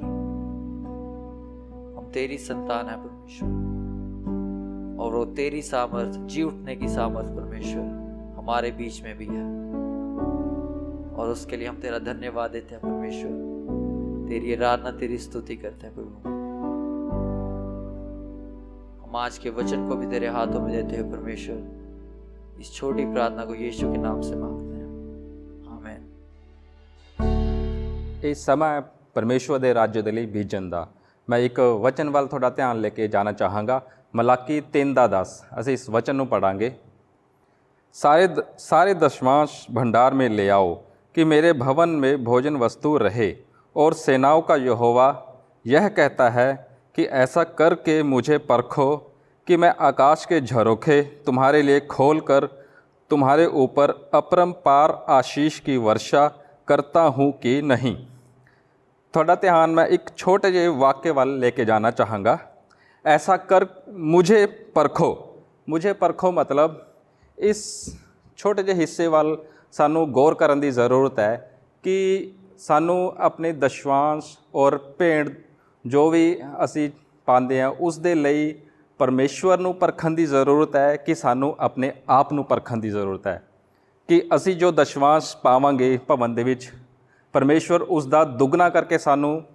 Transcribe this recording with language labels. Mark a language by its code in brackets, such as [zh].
[hi] हम तेरी संतान है परमेश्वर, और वो तेरी सामर्थ, जी उठने की सामर्थ परमेश्वर हमारे बीच में भी है, और उसके लिए हम तेरा धन्यवाद देते हैं परमेश्वर, तेरी आराधना, तेरी स्तुति करते हैं प्रभु। हम आज के वचन को भी तेरे हाथों में देते हैं परमेश्वर। इस छोटी प्रार्थना को यीशु के नाम से मांगते हैं, [pa] ਇਹ ਸਮਾਂ ਹੈ ਪਰਮੇਸ਼ਵਰ ਦੇ ਰਾਜ ਦੇ ਲਈ ਬੀਜਣ ਦਾ। ਮੈਂ ਇੱਕ ਵਚਨ ਵੱਲ ਤੁਹਾਡਾ ਧਿਆਨ ਲੈ ਕੇ ਜਾਣਾ ਚਾਹਾਂਗਾ। ਮਲਾਕੀ 3:10 ਅਸੀਂ ਇਸ ਵਚਨ ਨੂੰ ਪढ़ांगे। [hi] सारे दशमांश भंडार में ले आओ कि मेरे भवन में भोजन वस्तु रहे। और सेनाओं का यहोवा यह कहता है कि ऐसा करके मुझे परखो कि मैं आकाश के झरोखे तुम्हारे लिए खोल कर तुम्हारे ऊपर अपरंपार आशीष की वर्षा करता हूँ कि नहीं। [pa] थोड़ा ध्यान मैं एक छोटे ਜਿਹੇ वाक्य वाल लेके जाना चाहांगा। [hi] ऐसा कर मुझे परखो। मुझे परखो मतलब इस छोटे [pa] ਜਿਹੇ ਹਿੱਸੇ ਵੱਲ ਸਾਨੂੰ ਗੌਰ ਕਰਨ ਦੀ ਜ਼ਰੂਰਤ ਹੈ ਕਿ ਸਾਨੂੰ ਆਪਣੇ ਦਸ਼ਵਾਂਸ਼ ਔਰ ਭੇਂਟ ਜੋ ਵੀ ਅਸੀਂ ਪਾਉਂਦੇ ਹਾਂ ਉਸ ਦੇ ਲਈ ਪਰਮੇਸ਼ਵਰ ਨੂੰ ਪਰਖਣ ਦੀ ਜ਼ਰੂਰਤ ਹੈ ਕਿ ਸਾਨੂੰ ਆਪਣੇ ਆਪ ਨੂੰ ਪਰਖਣ ਦੀ ਜ਼ਰੂਰਤ ਹੈ ਕਿ ਅਸੀਂ ਜੋ ਦਸ਼ਵਾਂਸ਼ ਪਾਵਾਂਗੇ ਭਵਨ ਦੇ ਵਿੱਚ ਪਰਮੇਸ਼ਵਰ ਉਸ ਦਾ ਦੁੱਗਣਾ ਕਰਕੇ ਸਾਨੂੰ